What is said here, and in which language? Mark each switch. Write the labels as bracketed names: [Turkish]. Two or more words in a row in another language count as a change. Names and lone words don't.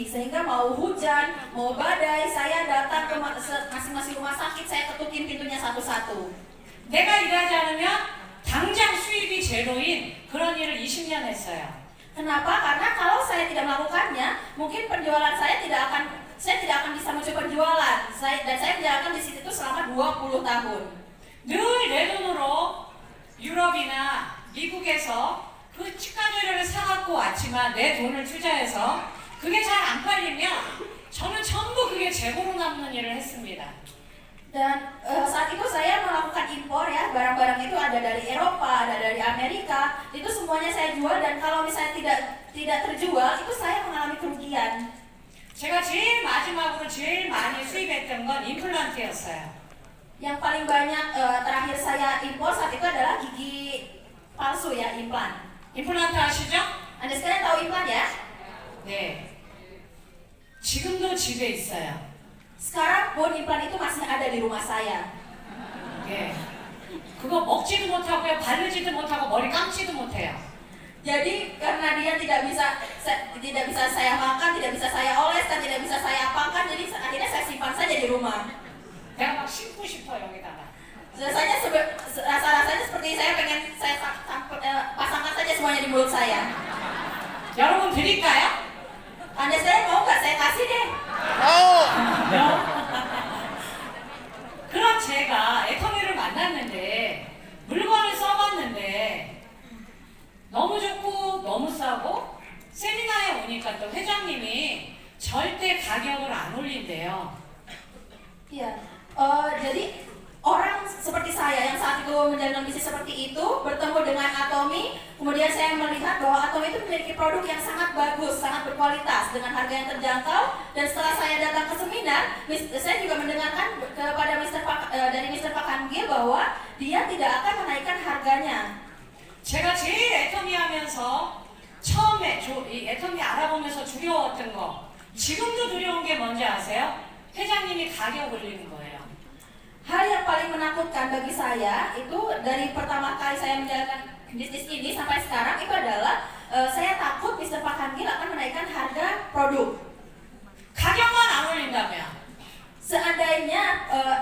[Indonesian] Sehingga mau hujan, mau badai, saya datang ke masing-masing rumah sakit, saya ketukin pintunya satu-satu. [Korean] 내가 일하지 않으면 당장 수입이 제로인 그런 일을 20년 했어요. [Indonesian] Kenapa? Karena kalau saya tidak melakukannya, mungkin penjualan saya tidak akan bisa muncul penjualan. Dan saya menjalankan bisnis itu selama 20 tahun. [Korean] 늘 내 돈으로 유럽이나 미국에서 그 치과 재료를 사갖고 왔지만 내 돈을 투자해서 그게 잘 안 팔리면 저는 전부 그게 재고로 남는 일을 했습니다. [Indonesian] Dan saat itu saya melakukan impor ya, barang-barang itu ada dari Eropa, ada dari Amerika, itu semuanya saya jual dan kalau misalnya tidak terjual itu saya mengalami kerugian. [Korean] 제가 제일 마지막으로 제일 많이 수입했던 건 임플란트였어요. [Indonesian] Yang paling banyak terakhir saya impor saat itu adalah gigi palsu ya, implan. [Korean] 임플란트 아시죠? [Indonesian] Anda sekalian tahu implan ya? [Korean] 네. 지금도 집에 있어요. [Indonesian] Sekarang pun implan itu masih ada di rumah saya. [Korean] 예. 그거 먹지도 못하고요, 바르지도 못하고 머리 감지도 못해요. [Indonesian] Jadi karena dia tidak bisa saya makan, tidak bisa saya oles dan tidak bisa saya apakan, jadi akhirnya saya simpan saja di rumah. [Korean] 내가 막 심고 싶어 여기다가. [Indonesian] Rasanya seperti saya pengen pasangkan saja semuanya di mulut saya. [Korean] 여러분 드릴까요? [Indonesian] Anda sekalian mau nggak saya kasih deh? [Korean] 그럼 제가 애터미를 만났는데 물건을 써봤는데 너무 좋고 너무 싸고 세미나에 오니까 또 회장님이 절대 가격을 안 올린대요. [Indonesian] Iya. Jadi orang seperti saya yang saat itu menjalankan bisnis seperti itu bertemu dengan Atomy, kemudian saya melihat bahwa Atomy itu memiliki produk yang sangat bagus, sangat berkualitas dengan harga yang terjangkau. Dan setelah saya datang ke seminar, saya juga mendengarkan dari Mr. Pak Hangil bahwa dia tidak akan menaikkan harganya. [Korean] 제가 제일 애터미 하면서 처음에 이 애터미 알아보면서 두려웠던 거, 지금도 두려운 게 뭔지 아세요? 회장님이 가격 올리는 거예요. [Indonesian] Hal yang paling menakutkan bagi saya itu dari pertama kali saya menjalankan bisnis ini sampai sekarang itu adalah saya takut Mr. Pak Hangil akan menaikkan harga produk. [Korean] 가격만 안 올린다면 [Indonesian] Seandainya